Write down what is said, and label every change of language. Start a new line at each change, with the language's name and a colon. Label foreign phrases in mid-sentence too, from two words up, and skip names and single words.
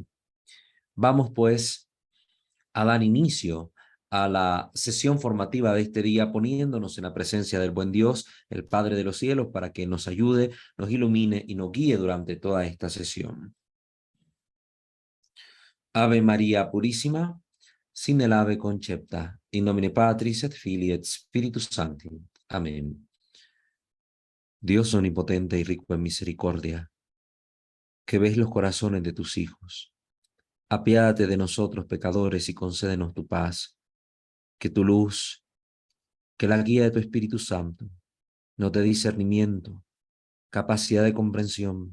Spanish: Vamos pues a dar inicio a la sesión formativa de este día, poniéndonos en la presencia del buen Dios, el Padre de los cielos, para que nos ayude, nos ilumine y nos guíe durante toda esta sesión. Ave María Purísima, sin el ave concepta,
Latin: in nomine Patris et Filii et Spiritus Sancti.
Spanish: Amén. Dios omnipotente y rico en misericordia, que ves los corazones de tus hijos, apiádate de nosotros pecadores y concédenos tu paz, que tu luz, que la guía de tu Espíritu Santo, nos dé discernimiento, capacidad de comprensión.